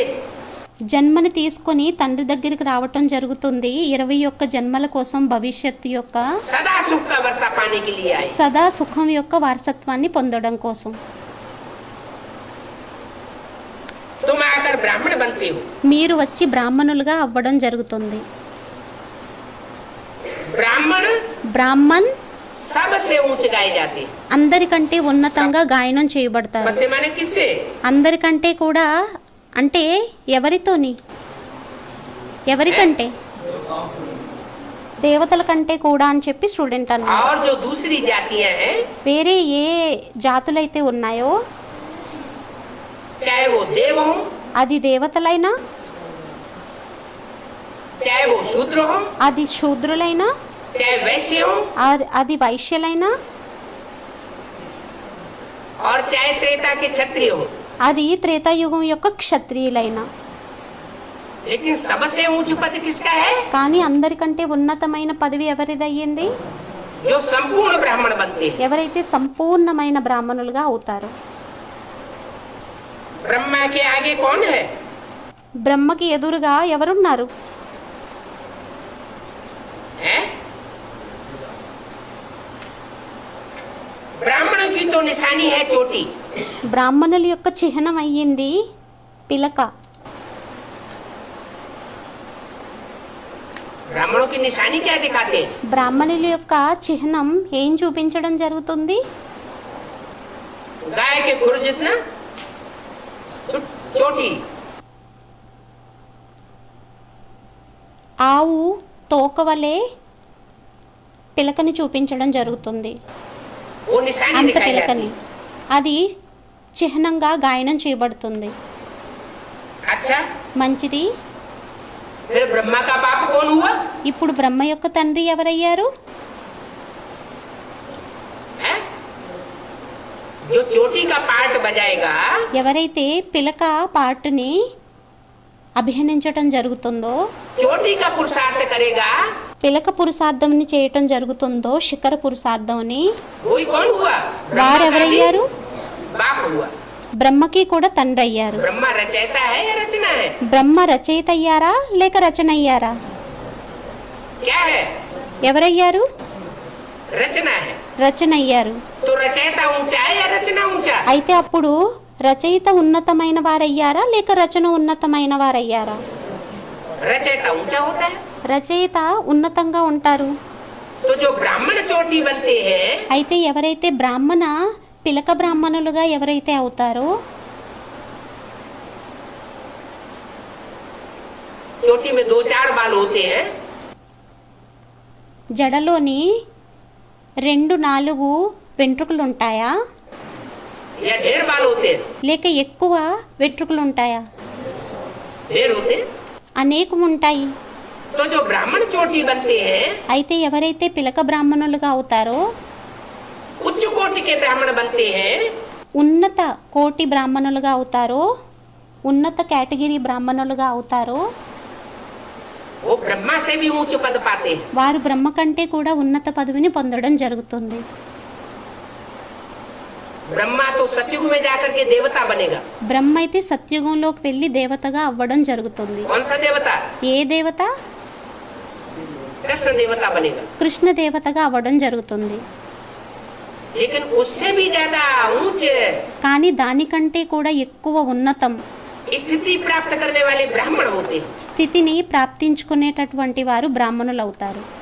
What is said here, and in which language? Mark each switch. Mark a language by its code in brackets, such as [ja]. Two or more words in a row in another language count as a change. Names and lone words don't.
[te] జన్మని తీసుకొని తండ్రి దగ్గరికి రావటం జరుగుతుంది 21 జన్మల కోసం భవిష్యత్తు యొక్క [hi] सदा सुख का वर्षा पाने के लिए आए। [te] సదా సుఖం యొక్క వారసత్వాన్ని పొందడం కోసం. [hi] तुम आकर ब्राह्मण बनते हो, [te] మీరు వచ్చి బ్రాహ్మణులుగా అవ్వడం జరుగుతుంది. [hi] ब्राह्मण [te] బ్రాహ్మణ్ [hi] सबसे ऊंच गाए जाते हैं। [te] అందరికంటే ఉన్నతంగా గాయనం చేయబడతారు. [hi] सबसे माने किससे? [te] అందరికంటే కూడా అంటే ఎవరితోని ఎవరికంటే దేవతల కంటే కూడా అని చెప్పి స్టూడెంట్ అన్నారు. [hi] और जो दूसरी जातियां हैं [te] వేరే ఏ జాతులైతే ఉన్నాయో [hi] चाहे वो देव हो, [te] అది దేవతలైనా [hi] चाहे वो शूद्र हो, [te] అది శూద్రులైనా [hi] चाहे वैश्य हो [te] అది వైశ్యులైనా [hi] और चाहे त्रेता के क्षत्रिय हो, [te] అది త్రేతాయుగం యొక్క క్షత్రియులైనా. [hi] लेकिन सबसे ऊंच पद किसका है? [te] కానీ అందరికంటే ఉన్నతమైన పదవి ఎవరిదయ్యింది? [hi] जो संपूर्ण ब्राह्मण बनते हैं। [te] ఎవరైతే సంపూర్ణమైన బ్రాహ్మణులుగా అవుతారో. [hi] ब्रह्मा के आगे कौन है? [te] బ్రహ్మకి ఎదురుగా ఎవరున్నారు? [hi] हैं? ब्राह्मण की तो निशानी है चोटी। [te] బ్రాహ్మణుల యొక్క చిహ్నం అయ్యింది పిలక. [hi] ब्राह्मणों की निशानी क्या दिखाते हैं? [te] బ్రాహ్మణుల యొక్క చిహ్నం ఏం చూపించడం జరుగుతుంది? [hi] गाय के खुर जितना चोटी, [te] ఆవు తోక వలె పిలకని చూపించడం జరుగుతుంది. [hi] वो निशानी [te] అంత [hi] दिखाई जाती [te] పిలకని అది చిహ్నంగా గాయనం చేయబడుతుంది. [hi] अच्छा, [te] మంచిది. [hi] फिर ब्रह्मा का बाप कौन हुआ? [te] ఇప్పుడు బ్రహ్మ యొక్క తండ్రి ఎవరయ్యారు? [hi] हैं? जो चोटी का पार्ट बजाएगा [te] ఎవరైతే పిలక పాటని అభినయించటం జరుగుతుందో, [hi] चोटी का पुरुषार्थ करेगा, [te] పిలక పురుషార్థంని చేయటం జరుగుతుందో, శిఖర పురుషార్థంని [hi] वही कौन हुआ? ब्रह्मा का भी [te] వారెవరయ్యారు? [hi] बाप हुआ। [te] బ్రహ్మకి కూడా తండ్రి అయ్యారు. [hi] ब्रह्मा रचयिता है या रचना है? [te] బ్రహ్మ రచయిత అయ్యారా లేక రచన అయ్యారా? [hi] क्या है? [te] ఎవరయ్యారు? [hi] रचना है। [te] రచన అయ్యారు. [hi] तो रचयिता ऊंचा है या रचना ऊंचा? [te] అయితే అప్పుడు రచయిత ఉన్నతమైన వారయ్యారా లేక రచన ఉన్నతమైన వారయ్యారా? [hi] रचयिता ऊंचा होता है। [te] రచయిత ఉన్నతంగా ఉంటారు. [hi] तो जो ब्राह्मण चोटी बनते हैं [te] అయితే ఎవరైతే బ్రాహ్మణ పిలక బ్రాహ్మణులుగా ఎవరైతే అవుతారో, [hi] चोटी में 2-4 बाल होते हैं, [te] జడలోని 2-4 వెంట్రుకలు ఉంటాయా [hi] या ढेर बाल होते हैं? [te] లేక ఎక్కువ వెంట్రుకలు ఉంటాయా? [hi] ढेर होते हैं। [te] అనేకం ఉంటాయి. [hi] तो जो ब्राह्मण चोटी बनते हैं, [te] అయితే ఎవరైతే పిలక బ్రాహ్మణులుగా అవుతారో, [hi] उच्च कोटि के ब्राह्मण बनते हैं, [te] ఉన్నత కోటి బ్రాహ్మణులుగా అవుతారో, ఉన్నత కేటగిరీ బ్రాహ్మణులుగా అవుతారో, [hi] वो ब्रह्मा से भी ऊंच पद पाते हैं। [te] వారు బ్రహ్మ కంటే కూడా ఉన్నత పదవిని పొందడం జరుగుతుంది. [hi] ब्रह्मा तो सतयुग में जाकर के देवता बनेगा। [te] బ్రహ్మ అయితే సత్యుగంలోకి వెళ్ళి దేవతగా అవ్వడం జరుగుతుంది. [hi] कौन सा देवता? [te] ఏ దేవత? [hi] कृष्ण देवता बनेगा। [te] కృష్ణ దేవతగా అవ్వడం జరుగుతుంది. [hi] लेकिन उससे भी ज्यादा ऊंच [te] కానీ దానికంటే కూడా ఎక్కువ ఉన్నతం [hi] स्थिति प्राप्त करने वाले ब्राह्मण होते हैं। [te] స్థితిని ప్రాప్తించుకునేటటువంటి వారు బ్రాహ్మణులు అవుతారు.